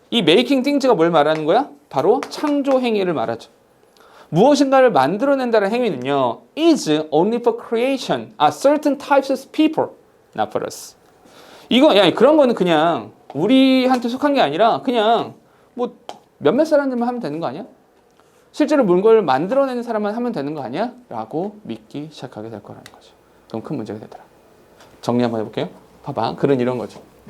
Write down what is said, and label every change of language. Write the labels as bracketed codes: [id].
[ko] 이 making things가 뭘 말하는 거야? 바로 창조 행위를 말하죠. 무엇인가를 만들어낸다는 행위는요, [en] is only for creation, certain types of people, not for us. [ko] 이거, 야, 그런 거는 그냥 우리한테 속한 게 아니라 그냥 뭐 몇몇 사람들만 하면 되는 거 아니야? 실제로 물건을 만들어내는 사람만 하면 되는 거 아니야? 라고 믿기 시작하게 될 거라는 거죠. 그럼 큰 문제가 되더라. 정리 한번 해볼게요. 봐봐. 글은 이런 거죠.